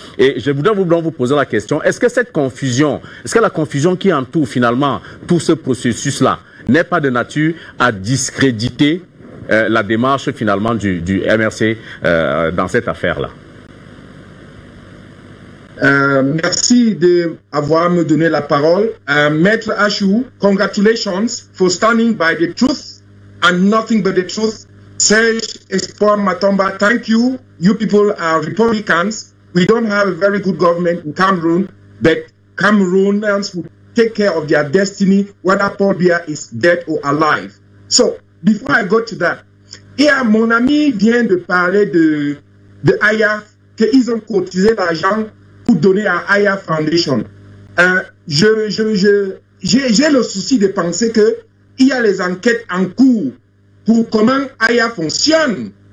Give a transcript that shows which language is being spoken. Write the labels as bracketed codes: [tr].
[fr] Et je voudrais vous poser la question, est-ce que la confusion qui entoure finalement tout ce processus-là n'est pas de nature à discréditer la démarche finalement du MRC dans cette affaire-là? Merci d'avoir me donné la parole. [en] Maître Achou, congratulations for standing by the truth and nothing but the truth. Serge Espoir Matomba, thank you. You people are Republicans. We don't have a very good government in Cameroon, but Cameroonians will take care of their destiny, whether Paul Biya is dead or alive. So, before I go to that, [fr] hier, mon ami vient de parler de Aya, qu'ils ont cotisé l'argent pour donner à Aya Foundation. J'ai le souci de penser que il y a les enquêtes en cours pour comment Aya fonctionne.